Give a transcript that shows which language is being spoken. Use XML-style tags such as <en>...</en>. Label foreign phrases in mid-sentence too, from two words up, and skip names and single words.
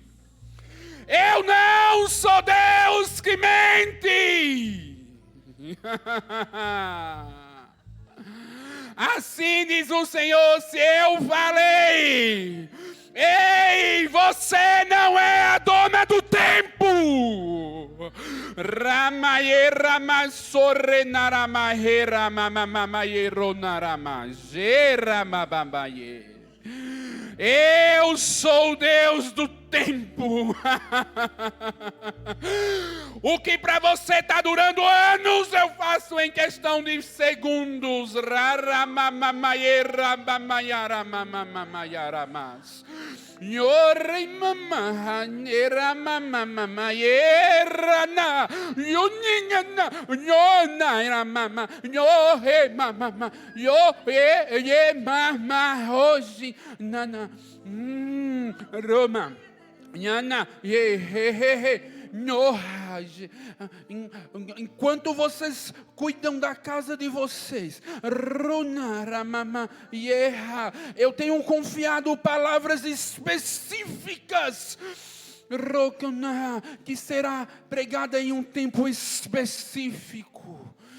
<pt>Eu não sou Deus que mente. Assim diz o Senhor, se eu falei, ei, você não é a dona do tempo. Ramaye ramasore naramaye ramamamaye ronaramaje ramabambaye. Eu sou o Deus do tempo. O que para você está durando anos, eu faço em questão de segundos. Yore mama nera mama mama yerana yunina yona era mama yo he mama yo ye mama hoje nana Roma Nhana he enquanto vocês cuidam da casa de vocês, eu tenho confiado palavras específicas que será pregada em um tempo específico.</pt>